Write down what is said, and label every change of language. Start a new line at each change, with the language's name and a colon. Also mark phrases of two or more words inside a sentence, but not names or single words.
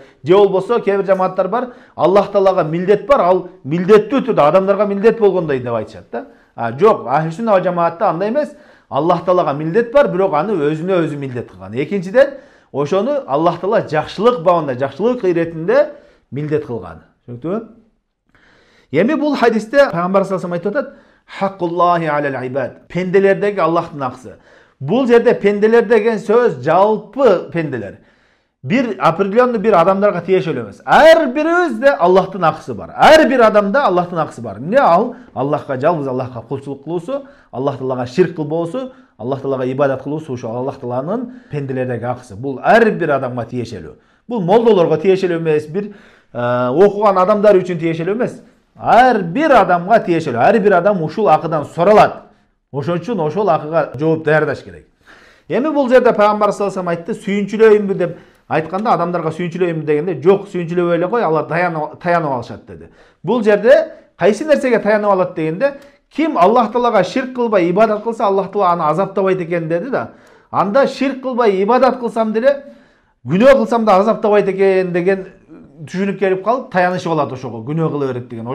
Kyrgyz: Же болбосо кээ бир жамааттар бар, Аллах Таалага милдет бар, ал милдеттүү түрдө адамдарга милдет болгондой деп айтышат да. Жок,
Arabic: أهل السنة والجماعة
Kyrgyz: андай эмес. Аллах Таалага милдет бар, бирок аны өзүнө өзү милдет кылган. Экинчиден, ошону Аллах Таала жакшылык бабында, жакшылык иретинде милдет кылган. Түшүнүктүбү? Эми бул хадисте Пайгамбар
Arabic: صلى الله عليه وسلم
Kyrgyz: айтып атат:
Arabic: "حق الله على العباد."
Kyrgyz: Пенделердеги Аллахтын акысы. Бул жерде пенделер деген сөз жалпы пенделер. Бир определенный бир адамдарга тиешелүү эмес. Ар бирибизде Аллахтын акысы бар. Ар бир адамда Аллахтын акысы бар. Эмне ал? Аллахка жалгыз Аллахка кулчулук кылуусу, Аллах Таалага ширк кылбоосу, Аллах Таалага ибадат кылуусу, ошо Аллах Тааланын пенделердеги акысы. Бул ар бир адамга тиешелүү. Бул молдолорго тиешелүү эмес, бир окуган адамдар үчүн тиешелүү эмес. Ар бир адамга тиешелүү. Ар бир адам ушул акыдан суралат. Ошон үчүн ошол акыга жооп даярдаш керек. Эми бул жерде Пайгамбар
Arabic: صلى الله عليه وسلم
Kyrgyz: айтты, сүйүнчүлөйүнбү деп айтканда, адамдарга сүйүнчүлөйүнбү дегенде, жок, сүйүнчүлөбөй эле кой, алар таянып алышат деди. Бул жерде кайсы нерсеге таянып алат дегенде, ким Аллах Таалага ширк кылбай ибадат кылса, Аллах Таала аны азаптабайт экен деди да. Анда ширк кылбай ибадат кылсам деле, күнөө кылсам да азаптабайт экен деген түшүнүк келип калып, таянышып алат ошого, күнөө кыла берет деген.